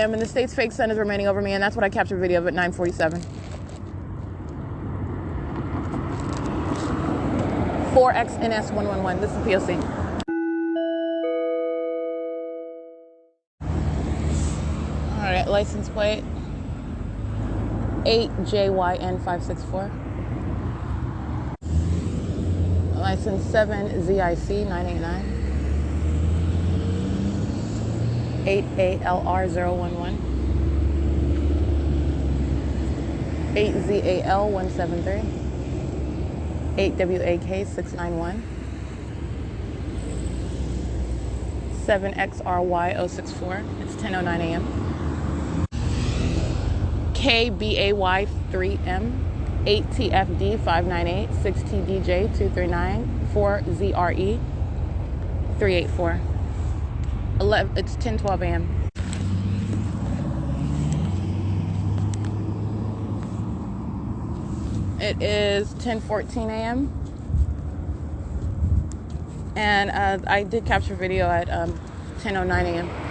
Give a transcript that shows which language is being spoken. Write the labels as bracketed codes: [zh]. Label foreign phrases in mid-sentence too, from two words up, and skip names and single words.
[en] and the state's fake sun is remaining over me, and that's what I captured video of at 9:47. 4XNS111. This is P.O.C. All right, license plate 8JYN564. License 7ZIC 989. 8ALR011. 8ZAL173. 8WAK691. 7XRY064. It's 10:09 a.m. KBAY3M. 8TFD598. 6TDJ239. 4ZRE 384. It's 10:12 a.m. It is 10:14 a.m. And I did capture video at 10:09 a.m.